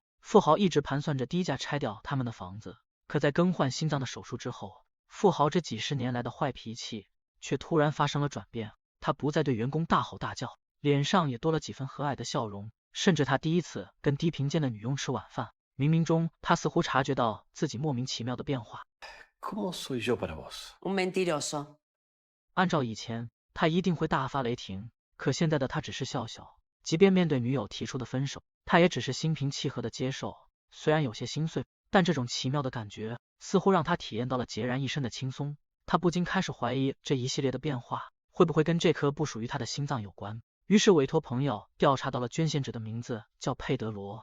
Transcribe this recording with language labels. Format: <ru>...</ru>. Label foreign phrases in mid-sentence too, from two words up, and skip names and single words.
<zh>富豪一直盘算着低价拆掉他们的房子，可在更换心脏的手术之后，富豪这几十年来的坏脾气却突然发生了转变。他不再对员工大吼大叫，脸上也多了几分和蔼的笑容，甚至他第一次跟低贫贱的女佣吃晚饭，冥冥中他似乎察觉到自己莫名其妙的变化。</zh> <es>¿Cómo soy yo para vos? Un mentiroso.</es> <zh>按照以前，他一定会大发雷霆，可现在的他只是笑笑，即便面对女友提出的分手，他也只是心平气和的接受。虽然有些心碎，但这种奇妙的感觉似乎让他体验到了孑然一身的轻松。他不禁开始怀疑这一系列的变化会不会跟这颗不属于他的心脏有关，于是委托朋友调查到了捐献者的名字叫佩德罗。</zh>